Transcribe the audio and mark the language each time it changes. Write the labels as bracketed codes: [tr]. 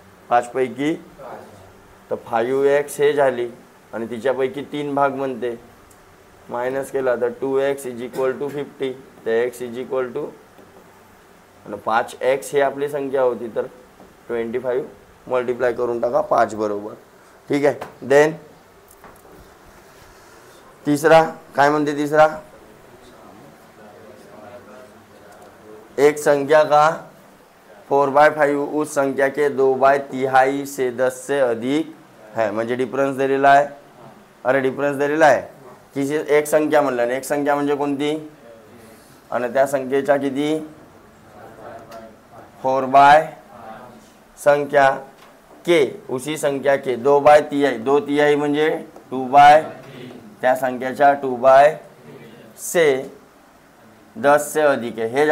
[mr] 5 पैकी तर 5x हे झाली आणि तिच्यापैकी 3 भाग म्हणते. मायनस केला तर 2x इज इक्वल टू 50, तर x इज इक्वल टू आणि 5x हे आपली संख्या होती, तर 25 मल्टिप्लाय करून टाका 5 बरोबर. ठीक आहे. देन तिसरा काय म्हणते, [hi] तिसरा एक संख्या का 4/5 उस संख्या के 2/3 से 10 से अधिक है. [mr] म्हणजे डिफरन्स दिलेला आहे. अरे डिफरन्स दिलेला आहे. किसी एक संख्या म्हणलं, एक संख्या म्हणजे कोणती, आणि त्या संख्येच्या किती 4/, [hi] संख्या के उसी संख्या के 2/3, [mr] 2/3 म्हणजे 2/, त्या संख्याच्या 2/, से 10 से अधिक आहे.